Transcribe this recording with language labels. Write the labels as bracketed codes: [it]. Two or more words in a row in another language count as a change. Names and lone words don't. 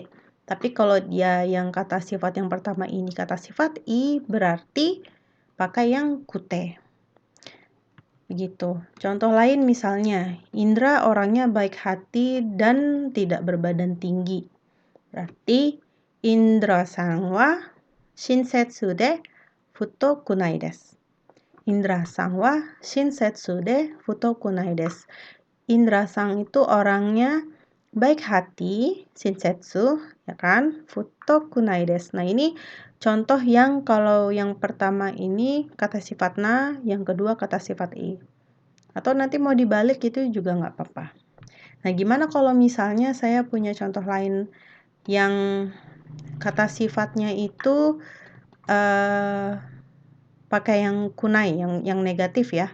[id] Tapi kalau dia yang kata sifat yang pertama ini kata sifat i, berarti pakai yang kute. Begitu. Contoh lain misalnya, Indra orangnya baik hati dan tidak berbadan tinggi. [ja] Berarti インドラさんは親切で太くないです. インドラさんは親切で太くないです. [id] Indra-san itu orangnya baik hati, shinsetsu, ya kan? [ja] 太くないです. [id] Nah, ini contoh yang kalau yang pertama ini kata sifat na, yang kedua kata sifat i. Atau nanti mau dibalik itu juga nggak apa-apa. Nah, gimana kalau misalnya saya punya contoh lain yang kata sifatnya itu pakai yang kunai, yang negatif ya.